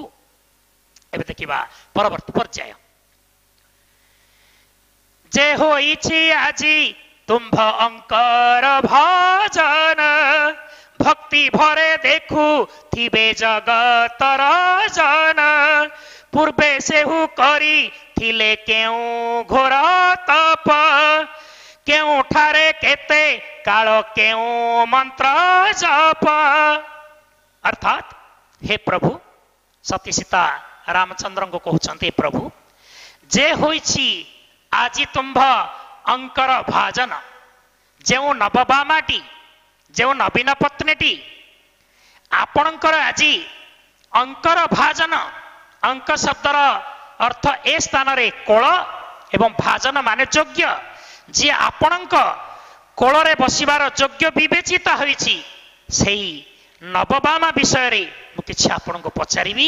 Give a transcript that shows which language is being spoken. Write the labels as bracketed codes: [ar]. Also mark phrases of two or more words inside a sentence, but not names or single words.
[or] ଏବେ ଦେଖିବା ପରବର୍ତ୍ତୀ ପର୍ଯ୍ୟାୟ। ଯେ ହୋଇଛି ଆଜି ତୁମ୍ଭ ଅଙ୍କର ଭଜନ ଭକ୍ତି ଭରେ ଦେଖୁ ଥିବେ ଜଗତର ଜନ ପୂର୍ବେ ସେହୁ କରି ଥିଲେ କେଉଁ ଘୋର ତପ କେଉଁ ଠାରେ କେତେ କାଳ କେଉଁ ମନ୍ତ୍ର ଜପ। ଅର୍ଥାତ ହେ ପ୍ରଭୁ ସତୀ ସୀତା ରାମଚନ୍ଦ୍ର କୁ କହୁଛନ୍ତି ପ୍ରଭୁ ଯେ ହୋଇଛି ଆଜି ତୁମ୍ଭ ଅଙ୍କର ଭାଜନ ଯେଉଁ ନବବାମାଟି ଯେଉଁ ନବୀନ ପତ୍ନୀଟି ଆପଣଙ୍କର ଆଜି ଅଙ୍କର ଭାଜନ। ଅଙ୍କ ଶବ୍ଦର ଅର୍ଥ ଏ ସ୍ଥାନ ରେ କୋଳ ଏବଂ ଭାଜନ ମାନେ ଯୋଗ୍ୟ, ଯେ ଆପଣଙ୍କ କୋଳରେ ବସିବାର ଯୋଗ୍ୟ ବିବେଚିତ ହୋଇଛି ସେହି ନବବାମା ବିଷୟ ରେ ମୁ କିଛି ଆପଣଙ୍କୁ ପଚାରିବି।